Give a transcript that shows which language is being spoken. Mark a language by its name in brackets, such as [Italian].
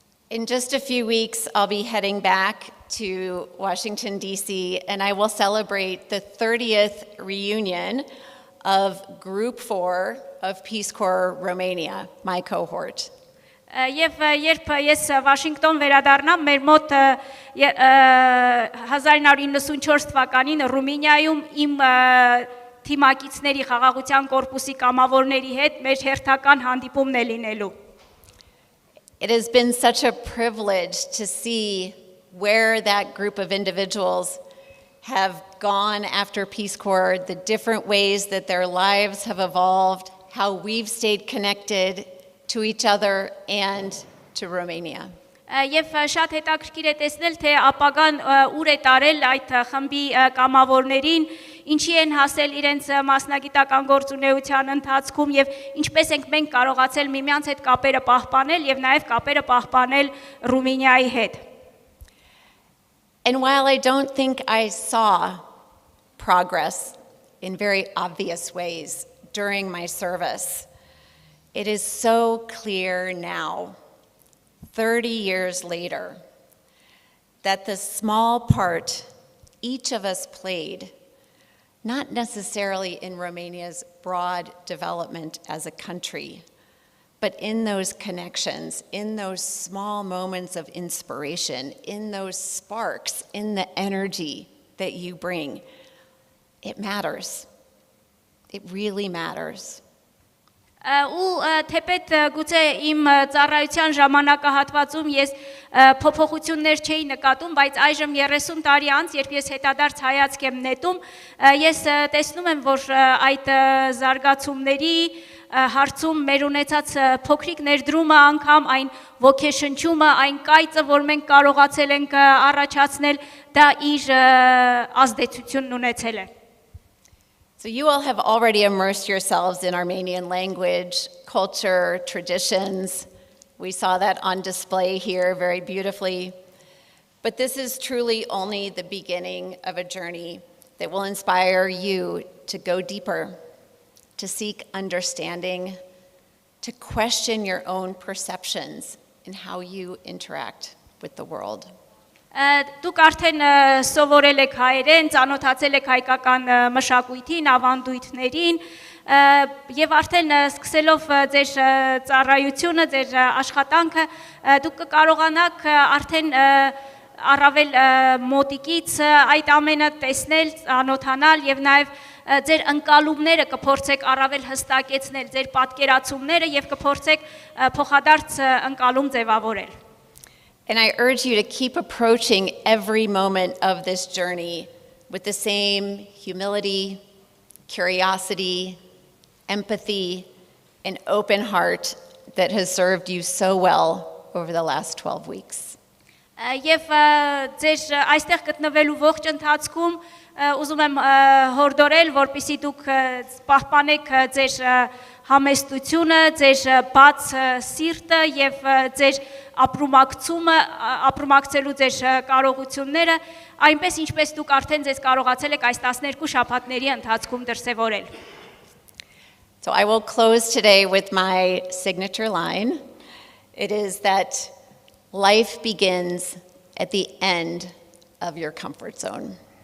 [English] In just a few weeks, I'll be heading back to Washington, D.C., and I will celebrate the 30th reunion of Group 4 of Peace Corps Romania, my cohort. [Armenian] Եվ երբ ես Վաշինգտոն վերադառնամ, մեր մոտ 1994 թվականին Ռումինիայում իմ թիմակիցների խաղաղության կորպուսի կամավորների հետ մեր հերթական հանդիպումն է լինելու։ [English] It has been such a privilege to see where that group of individuals have gone after Peace Corps, the different ways that their lives have evolved, how we've stayed connected to each other and to Romania. [Armenian] Եվ շատ հետաքրքիր է տեսնել, թե ապագան ուր է տարել այդ խմբի կամավորներին, ինչի են հասել իրենց մասնագիտական գործունեության ընթացքում եւ ինչպես ենք մենք կարողացել միմյանց հետ կապերը պահպանել եւ նաեւ կապերը պահպանել Ռումինիայի հետ։ [English] And while I don't think I saw progress in very obvious ways during my service, it is so clear now, 30 years later, that the small part each of us played, not necessarily in Romania's broad development as a country, but in those connections, in those small moments of inspiration, in those sparks, in the energy that you bring, it matters. It really matters. [Armenian] Ու թեպետ գուցե իմ ծառայության ժամանակահատվածում ես փոփոխություններ չէի նկատում, բայց այժմ 30 տարի անց, երբ ես հետադարձ հայացք եմ նետում, ես տեսնում եմ, որ այդ զարգացումների հարցում մեր ունեցած փոքրիկ ներդրումը անգամ այն ոգեշնչումը, այն կայծը, որ մենք կարողացել ենք առաջացնել, դա իր ազդեցությունն ունեցել է։ [English] So you all have already immersed yourselves in Armenian language, culture, traditions. We saw that on display here very beautifully. But this is truly only the beginning of a journey that will inspire you to go deeper, to seek understanding, to question your own perceptions in how you interact with the world. [Armenian] Դուք արդեն սովորել եք հայերեն, ծանոթացել եք հայկական մշակույթին, ավանդույթներին եւ արդեն սկսելով ձեր ծառայությունը, ձեր աշխատանքը, դուք կկարողանաք արդեն առավել մոտիկից այդ ամենը տեսնել, ծանոթանալ եւ նաեւ ձեր ընկալումները կփորձեք առավել հստակեցնել, ձեր պատկերացումները եւ կփորձեք փոխադարձ ընկալում ձևավորել։ [English] And I urge you to keep approaching every moment of this journey with the same humility, curiosity, empathy, and open heart that has served you so well over the last 12 weeks. [Armenian] Եվ ձեր այստեղ գտնվելու ողջ ընթացքում ուզում եմ հորդորել, որպեսզի դուք պահպանեք ձեր համեստությունը, ձեր բաց սիրտը եւ ձեր ապրումակցելու ձեր կարողությունները, այնպես ինչպես դուք արդեն ձեզ կարողացել եք այս 12 շաբաթների ընթացքում դրսևորել։ [English] So I will close today with my signature line. It is that life begins at the end of your comfort zone.